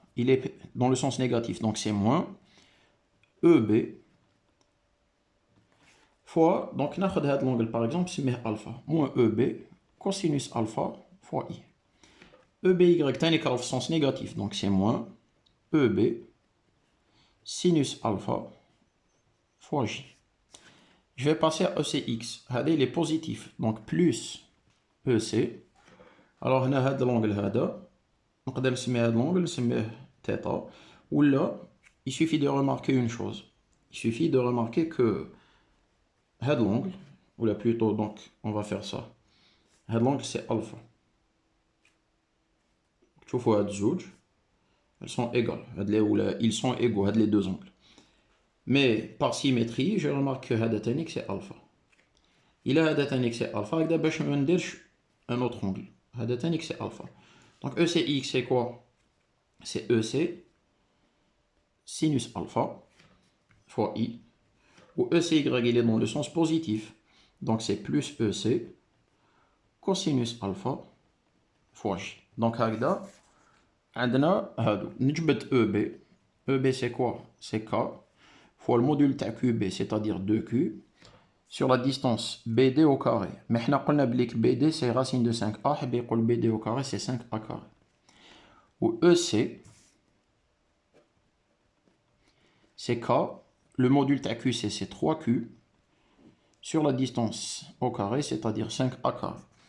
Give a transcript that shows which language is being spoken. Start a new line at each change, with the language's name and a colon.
French: Il est dans le sens négatif, donc c'est moins EB fois, donc
Arabic: ناخذ هذا
French: l'angle par exemple, c'est alpha, moins EB cosinus alpha fois I. EBY
Arabic: تاني كرا في
French: sens négatif, donc c'est moins EB sinus alpha fois J. Je vais passer à ECX.
Arabic: هذا
French: il est positif, donc plus EC. Alors
Arabic: هنا هذا l'angle هذا نقدر نسمي هذا l'angle نسميه θ. ولا
French: il suffit de remarquer une chose. Il suffit de remarquer que
Arabic: هذا
French: l'angle, ou là plutôt donc on va faire ça. هذا l'angle c'est alpha.
Arabic: شوفوا هاد الزوج
French: elles sont égales. Ils sont égaux
Arabic: هاد
French: les deux angles. Mais par symétrie je remarque que
Arabic: هذا تانيك
French: c'est alpha.
Arabic: إلا هذا تانيك
French: c'est alpha
Arabic: هكذا باش ما نديرش
French: un autre angle.
Arabic: هذا تانيك
French: c'est alpha. Donc ECX c'est quoi? C'est EC sinus alpha fois I. Ou ECY il est dans le sens positif. Donc c'est plus EC cosinus alpha fois J. Donc
Arabic: هكذا عندنا هادو نجبد EB.
French: EB c'est quoi? C'est K fois le module تاع QB c'est-à-dire 2Q sur la distance BD au carré. Mais
Arabic: حنا قلنا بليك
French: BD c'est racine de 5A
Arabic: حبي يقول
French: BD au carré c'est 5A carré. où EC, c'est K, le module de QC, c'est 3Q, sur la distance au carré, c'est-à-dire 5A carré.